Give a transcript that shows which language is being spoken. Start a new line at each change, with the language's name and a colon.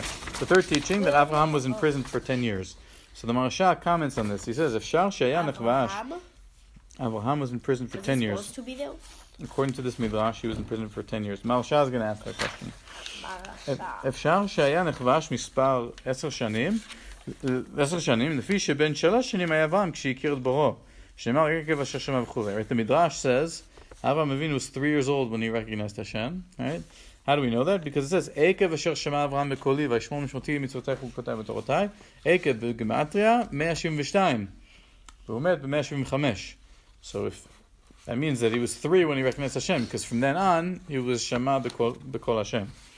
English: The third teaching, that Avraham was imprisoned for 10 years. So the Maharsha comments on this. He says,
Hebrew: Efshar she'aya nechbash.
English: Avraham was in prison for 10 years. Supposed to be there? According to this midrash, he was in prison for 10 years. Maharsha is going to ask that question.
Hebrew: Efshar she'aya nechbash mispar 10 shanim. 10 שנים, לפי שבין 3 שנים היה אברהם כשהכיר את בוראו. שנאמר עקב אשר שמע וכו'.
English: Right? The Midrash says, Avraham Avinu was 3 years old when he recognized Hashem. Right? How do we know that? Because it says,
Hebrew: עקב אשר שמע אברהם בקולי, וישמור משמורתי מצוותיך וחוקותיי ותורותיי. עקב בגימטריה 172. והוא מת ב-175.
English: So if that means that he was 3 when he recognized Hashem, because from then on, he was
Hebrew: Shema b'kol Hashem.